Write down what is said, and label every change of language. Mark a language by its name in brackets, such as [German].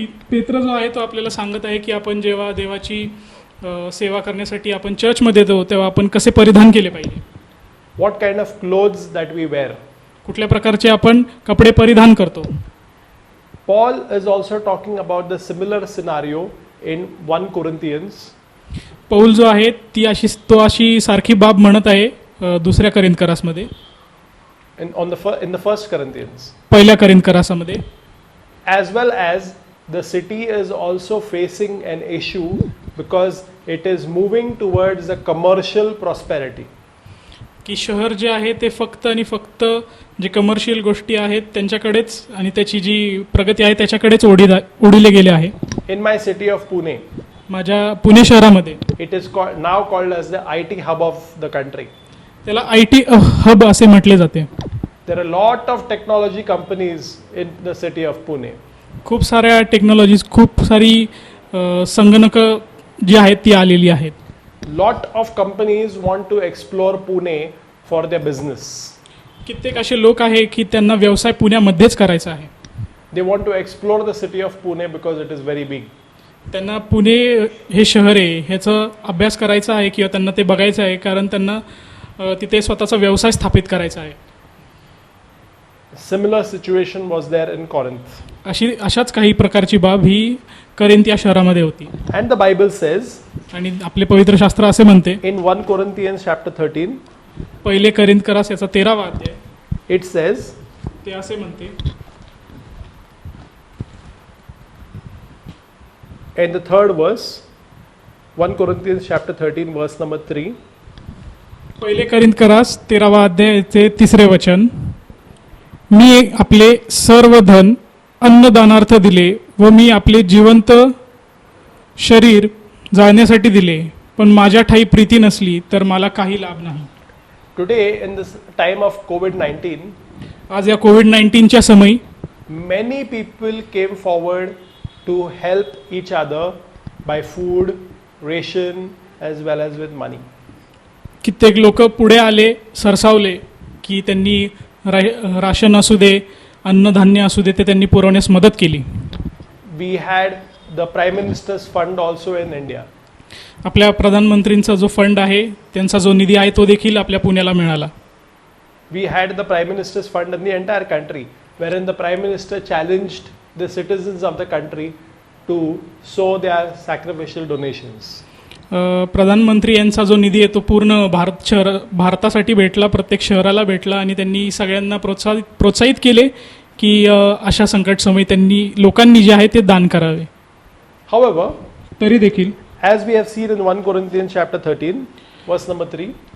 [Marathi] पेत्र जो आहे तो आपल्याला सांगत आहे की आपण जेव्हा देवाची सेवा करण्यासाठी आपण चर्चमध्ये येतो तेव्हा आपण कसे परिधान केले पाहिजे, [English] What kind of clothes that we wear. [Marathi] कुठल्या प्रकारचे आपण कपडे परिधान करतो. [English] Paul is also talking about the similar scenario in 1 Corinthians. [Marathi] Paul जो आहे तो अशी सारखी बाब म्हणत आहे दुसऱ्या करिंथकरासमध्ये, [English] in the 1 Corinthians. [Marathi] पहिल्या करिंथकरासमध्ये. [English] As well as the city is also facing an issue because it is moving towards the commercial prosperity. [Marathi] की शहर जे आहे ते फक्त आणि फक्त जे कमर्शियल गोष्टी आहेत त्यांच्याकडेच आणि त्याची जी प्रगती आहे त्याच्याकडेच ओढिले गेले आहे. [English] In my city of Pune, [Marathi] माझ्या पुणे शहरामध्ये [English] it is now called as the IT hub of the country. [Marathi] त्याला IT हब असे म्हटले जाते. [English] There are a lot of technology companies in the city of Pune. [Marathi] खूप साऱ्या टेक्नॉलॉजीज, खूप सारी संगणक जी आहेत ती आलेली आहेत. [English] Lot of companies want to explore Pune for their business. [Marathi] कित्येक असे लोक आहे की त्यांना व्यवसाय पुण्यामध्येच करायचा आहे. [English] They want to explore the city of Pune because it is very big. [Marathi] त्यांना पुणे हे शहर आहे ह्याचा अभ्यास करायचा आहे किंवा त्यांना ते बघायचं आहे कारण त्यांना तिथे स्वतःचा व्यवसाय स्थापित करायचा आहे. [English] Similar situation was there in Corinth. [Marathi] अशाच काही प्रकारची बाब ही करिंथ या शहरामध्ये होती. [English] And the Bible says [Marathi] आणि आपले पवित्र शास्त्र असे म्हणते [English] in 1 Corinthians chapter 13, [Marathi] पहिले करिंथकरास याचा 13वा अध्याय, [English] it says, [Marathi] ते असे म्हणते [English] in the 3rd verse, 1 Corinthians chapter 13 verse number 3, [Marathi] पहिले करिंथकरास 13वा अध्यायाचे 3रे वचन, मी आपले सर्व धन अन्नदानार्थ दिले व मी आपले जिवंत शरीर जाळण्यासाठी दिले, पण माझ्या ठाई प्रीती नसली तर मला काही लाभ नाही. [English] today in this time of COVID-19, [Marathi] आज या कोविड-19च्या समयी [English] many people came forward to help each other by food, ration as well as with money. [Marathi] कित्येक लोक पुढे आले, सरसावले की त्यांनी राशन असू दे, अन्नधान्य असू दे, ते त्यांनी पुरवण्यास मदत केली. [English] We had the Prime Minister's fund also in India. [Marathi] आपल्या प्रधानमंत्रींचा जो फंड आहे त्यांचा जो निधी आहे तो देखील आपल्या पुण्याला मिळाला. [English] We had the Prime Minister's fund in the entire country, wherein the Prime Minister challenged the citizens of the country to sow their sacrificial donations. [Marathi] प्रधानमंत्री यांचा जो निधी आहे तो पूर्ण भारतासाठी भेटला, प्रत्येक शहराला भेटला आणि त्यांनी सगळ्यांना प्रोत्साहित केले की अशा संकट समयी लोकांनी जे आहे ते दान करावे. [English] However, [Marathi] तरी देखील [English] as we have seen in 1 Corinthians chapter 13 verse number 3,